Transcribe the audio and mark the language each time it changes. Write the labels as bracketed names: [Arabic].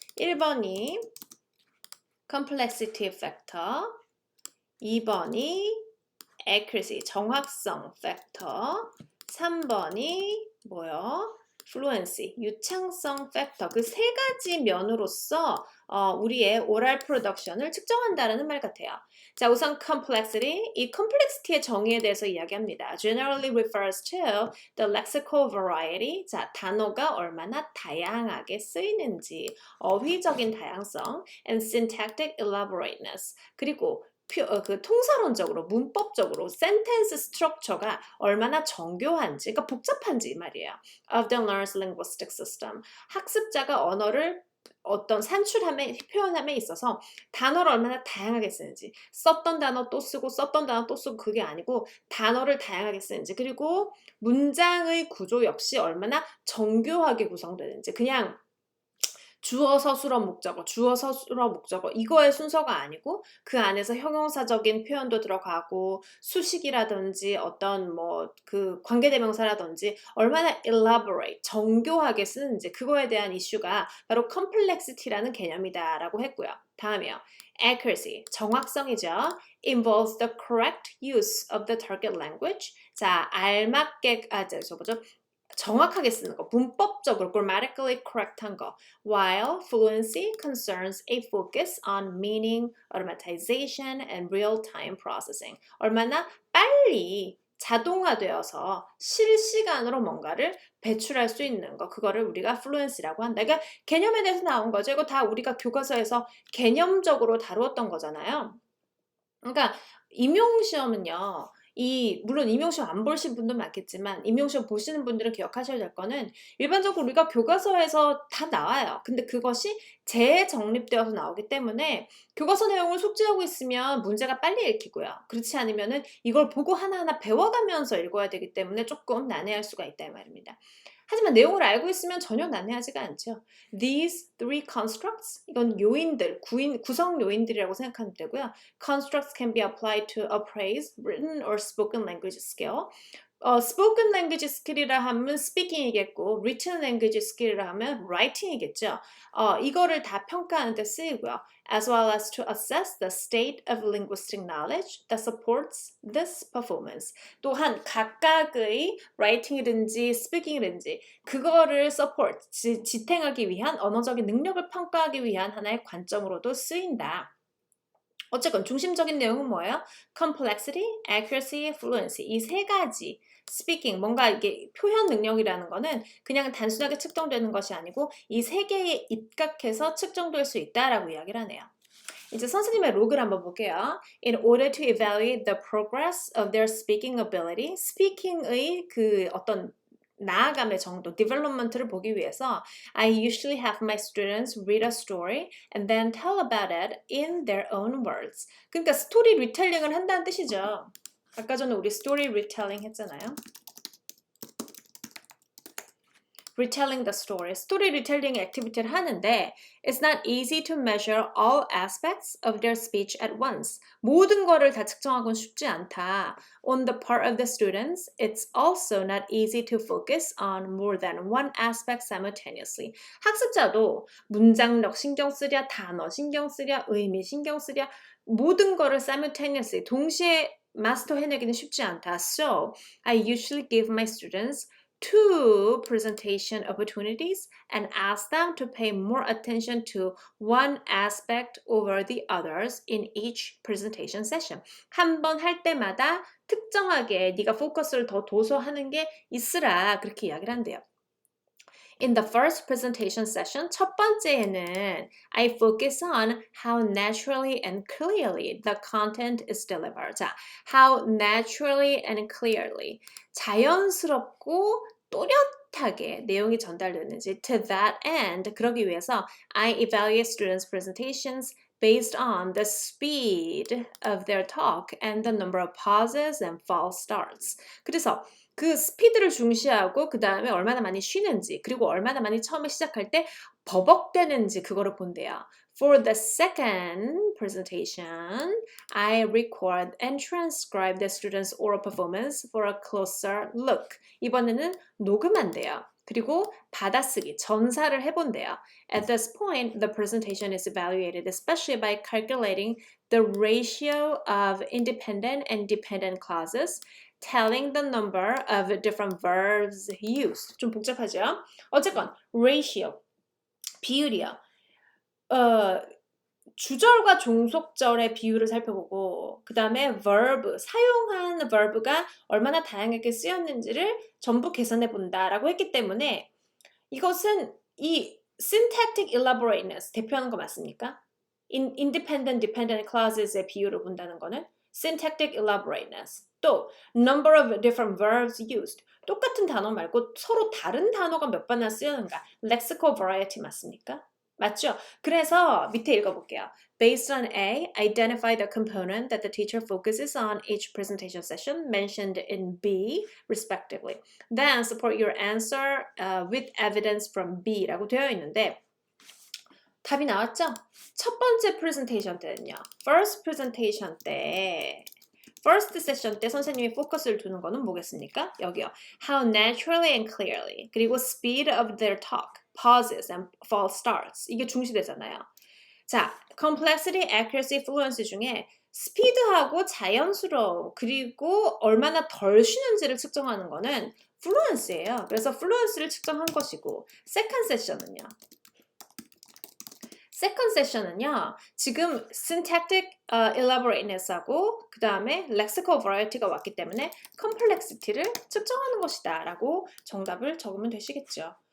[Korean] 1번이 complexity factor, 2번이 accuracy, 정확성 factor, 3번이 뭐요? fluency, 유창성 팩터. 그 세 가지 면으로서 우리의 오랄 프로덕션을 측정한다는 말 같아요. 자, 우선 complexity. 이 complexity의 정의에 대해서 이야기합니다. [English] Generally refers to the lexical variety. [Korean] 자, 단어가 얼마나 다양하게 쓰이는지, 어휘적인 다양성, [English] and syntactic elaborateness. [Korean] 그리고 그 통사론적으로, 문법적으로 센텐스 스트럭처가 얼마나 정교한지, 그러니까 복잡한지 말이에요. [English] Of the learner's linguistic system. [Korean] 학습자가 언어를 어떤 산출함에, 표현함에 있어서 단어를 얼마나 다양하게 쓰는지, 썼던 단어 또 쓰고 썼던 단어 또 쓰고 그게 아니고 단어를 다양하게 쓰는지, 그리고 문장의 구조 역시 얼마나 정교하게 구성되는지, 그냥 주어 서술어 목적어, 주어 서술어 목적어 이거의 순서가 아니고 그 안에서 형용사적인 표현도 들어가고 수식이라든지 어떤 뭐 그 관계대명사라든지 얼마나 elaborate, 정교하게 쓰는지 그거에 대한 이슈가 바로 complexity라는 개념이다라고 했고요. 다음이요. accuracy, 정확성이죠. [English] involves the correct use of the target language. [Korean] 자, 알맞게, 뭐죠? 정확하게 쓰는 거, 문법적으로 grammatically correct한 거. [English] While fluency concerns a focus on meaning, automatization, and real-time processing. [Korean] 얼마나 빨리 자동화되어서 실시간으로 뭔가를 배출할 수 있는 거, 그거를 우리가 fluency라고 한다. 그러니까 개념에 대해서 나온 거죠. 이거 다 우리가 교과서에서 개념적으로 다루었던 거잖아요. 그러니까 임용시험은요. 물론 임용시험 안 보신 분도 많겠지만 임용시험 보시는 분들은 기억하셔야 될 거는 일반적으로 우리가 교과서에서 다 나와요. 근데 그것이 재정립되어서 나오기 때문에 교과서 내용을 숙지하고 있으면 문제가 빨리 읽히고요. 그렇지 않으면은 이걸 보고 하나하나 배워가면서 읽어야 되기 때문에 조금 난해할 수가 있다 이 말입니다. 하지만 내용을 알고 있으면 전혀 난해하지가 않죠. [English] These three constructs, [Korean] 이건 요인들, 구성 요인들이라고 생각하면 되고요. [English] Constructs can be applied to appraise written or spoken language skill. [Korean] spoken language skill이라 하면 speaking이겠고, written language skill이라 하면 writing이겠죠. 이거를 다 평가하는 데 쓰이고요. [English] As well as to assess the state of linguistic knowledge that supports this performance. [Korean] 또한 각각의 writing이든지 speaking이든지 그거를 support, 지탱하기 위한 언어적인 능력을 평가하기 위한 하나의 관점으로도 쓰인다. 어쨌건 중심적인 내용은 뭐예요? complexity, accuracy, fluency 이 세 가지 speaking 뭔가 이게 표현 능력이라는 거는 그냥 단순하게 측정되는 것이 아니고 이 세 개에 입각해서 측정될 수 있다라고 이야기를 하네요. 이제 선생님의 로그를 한번 볼게요. [English] In order to evaluate the progress of their speaking ability, [Korean] speaking의 그 어떤 나아감의 정도, development를 보기 위해서 [English] I usually have my students read a story and then tell about it in their own words. [Korean] 그러니까 스토리 리텔링을 한다는 뜻이죠. 아까 전에 우리 스토리 리텔링 했잖아요. [English] retelling the story. [Korean] 스토리 리텔링 액티비티를 하는데 [English] it's not easy to measure all aspects of their speech at once. [Korean] 모든 거를 다 측정하고는 쉽지 않다. [English] On the part of the students, it's also not easy to focus on more than one aspect simultaneously. [Korean] 학습자도 문장력 신경 쓰랴, 단어 신경 쓰랴, 의미 신경 쓰랴 모든 거를 simultaneously 동시에 마스터 해내기는 쉽지 않다. [English] So, I usually give my students 2 presentation opportunities and ask them to pay more attention to one aspect over the others in each presentation session. [Korean] 한 번 할 때마다 특정하게 네가 포커스를 더 둬서 하는 게 있으라 그렇게 이야기를 한대요. [English] In the first presentation session, [Korean] 첫 번째에는 [English] I focus on how naturally and clearly the content is delivered. 자, how naturally and clearly [Korean] 자연스럽고 또렷하게 내용이 전달되는지 [English] to that end [Korean] 그러기 위해서 [English] I evaluate students' presentations based on the speed of their talk and the number of pauses and false starts. [Korean] 그래서 그 스피드를 중시하고 그 다음에 얼마나 많이 쉬는지 그리고 얼마나 많이 처음에 시작할 때 버벅대는지 그거를 본대요. [English] For the second presentation, I record and transcribe the students' oral performance for a closer look. [Korean] 이번에는 녹음한대요. 그리고 받아쓰기, 전사를 해본대요. [English] At this point, the presentation is evaluated, especially by calculating the ratio of independent and dependent clauses, telling the number of different verbs used. [Korean] 좀 복잡하죠? 어쨌건 ratio, 비율이요. 주절과 종속절의 비율을 살펴보고 그 다음에 verb, 사용한 verb가 얼마나 다양하게 쓰였는지를 전부 계산해 본다라고 했기 때문에 이것은 이 syntactic elaborateness 대표하는 거 맞습니까? Independent, dependent clauses의 비율을 본다는 거는 syntactic elaborateness. [English] 또 number of different verbs used. [Korean] 똑같은 단어 말고 서로 다른 단어가 몇 번이나 쓰였는가. lexical variety 맞습니까? 맞죠? 그래서 밑에 읽어볼게요. [English] Based on A, identify the component that the teacher focuses on each presentation session mentioned in B, respectively. Then support your answer with evidence from [Korean] B라고 되어 있는데 답이 나왔죠? 첫 번째 프레젠테이션 때는요. First presentation 때 First session 때 선생님이 포커스를 두는 거는 뭐겠습니까? 여기요. [English] How naturally and clearly. 그리고 speed of their talk, pauses and false starts. [Korean] 이게 중시되잖아요. 자, complexity, accuracy, fluency 중에 스피드하고 자연스러움 그리고 얼마나 덜 쉬는지를 측정하는 거는 fluency예요. 그래서 fluency를 측정한 것이고 second session은요. Second session은요, 지금 syntactic elaborateness하고 그 다음에 lexical variety가 왔기 때문에 complexity를 측정하는 것이다 라고 정답을 적으면 되시겠죠.